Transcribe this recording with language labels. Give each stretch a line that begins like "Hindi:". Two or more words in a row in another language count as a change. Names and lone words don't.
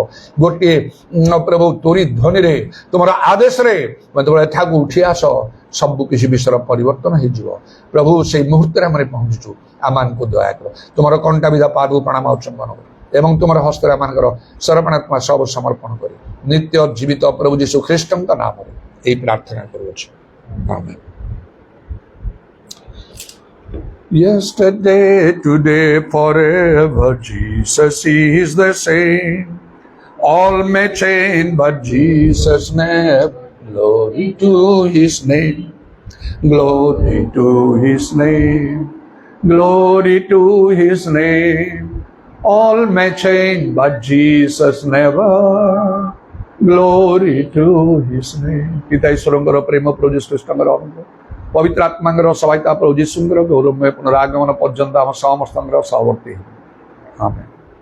Odia: ଗୋଟିଏ ପ୍ରଭୁ ତୋରି ଧ୍ୱନିରେ ତୁମର ଆଦେଶରେ ଯେତେବେଳେ ଏଠାକୁ ଉଠି ଆସ, ସବୁ କିଛି ବିଷୟର ପରିବର୍ତ୍ତନ ହେଇଯିବ। ପ୍ରଭୁ ସେଇ ମୁହୂର୍ତ୍ତରେ ଆମେ ପହଞ୍ଚୁଛୁ, ଆମମାନଙ୍କୁ ଦୟା କର। ତୁମର କଣ୍ଟା ବିଧା ପାଦକୁ ପ୍ରଣାମ ଚୁମ୍ବନ କର ଏବଂ ତୁମର ହସ୍ତରେ ଆମମାନଙ୍କର ସରପଣାତ୍ମା ସବୁ ସମର୍ପଣ କରି ନିତ୍ୟ ଜୀବିତ ପ୍ରଭୁ ଯୀଶୁ ଖ୍ରୀଷ୍ଟଙ୍କ ନାମରେ ଏହି ପ୍ରାର୍ଥନା କରୁଅଛୁ, ଆମେନ୍।
English: Yesterday, today, forever, Jesus is the same. All may change, but Jesus never Glory to His name. Glory to His name. Glory to His name. All may change, but Jesus never. Glory to His name.
Odia: ପିତା ଈଶ୍ୱରଙ୍କର ପ୍ରେମ ପ୍ରଭୁ ଯୀଶୁ ଖ୍ରୀଷ୍ଟଙ୍କର ଅନୁଗ୍ରହ ପବିତ୍ର ଆତ୍ମାଙ୍କର ସହାୟତା ପ୍ରଭୁ ଯୀଶୁଙ୍କର ଗୌରବମୟ ପୁନରାଗମନ ପର୍ଯ୍ୟନ୍ତ ଆମ ସମସ୍ତଙ୍କର ସହବର୍ତ୍ତୀ ହେଉ। ଆମେନ୍।